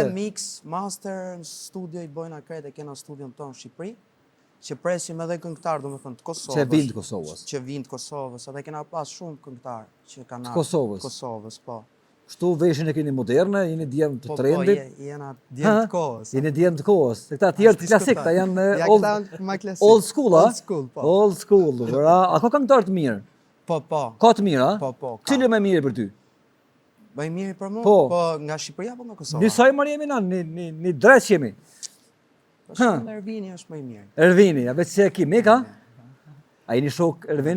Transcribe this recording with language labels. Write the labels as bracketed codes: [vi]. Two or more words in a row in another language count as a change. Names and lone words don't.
[sq] Edhe [en] mix, master, [sq] në studio i bojna krejt e kena studion tonë në Shqipëri, që presim edhe këngëtar, do me thënë, të Kosovës. Që vinë të Kosovës. Që vinë të Kosovës, edhe kena pas shumë këngëtar që kanë Kosovës. Kosovës, po. Kështu veshin e keni moderne, jeni djem të trendit. Po, jena djem të kohës. Jeni djem të kohës. Se këta tjerë të klasik, ta janë [en] old school, [sq] a? [en] Old school, po. Old school, [sq] bra. A ka këngëtar të mirë? Po. Ka të mirë, a? Po. Cili më mirë për ty? Më i miri për mua? Po. Po, nga Shqipëria apo nga Kosova? Njësoj marrë jemi na, një dres jemi. Shumë Ervini është më i mirë. Ervini, a vetë se e ki Mika? A jeni shok Ervin?